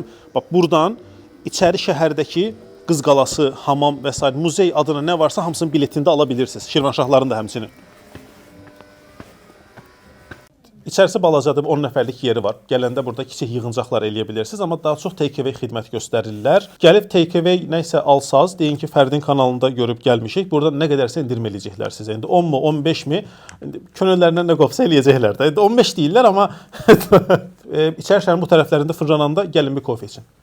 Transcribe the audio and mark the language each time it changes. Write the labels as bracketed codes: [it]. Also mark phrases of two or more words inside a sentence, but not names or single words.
[az] Bax, buradan içəri şəhərdəki Qız Qalası, hamam və s. muzey adına nə varsa hamısının biletində ala bilirsiniz. Şirvanşahların da həmçinin. İçərisi balacadır, 10 nəfərlik yeri var. Gələndə burada kiçik yığıncaqlar eləyə bilirsiniz, amma daha çox take-away xidmət göstərirlər. Gəlib take-away nəsə alsaz, deyin ki, Fərdin kanalında görüb gəlmişik. Burada nə qədərsə endirim eləyəcəklər sizə. İndi 10 mu, 15 mi? Könüllərindən nə qopsa eləyəcəklər də. İndi 15 deyirlər, amma İçəri şəhərin bu tərəflərində fırlananda gəlin bir kofe için.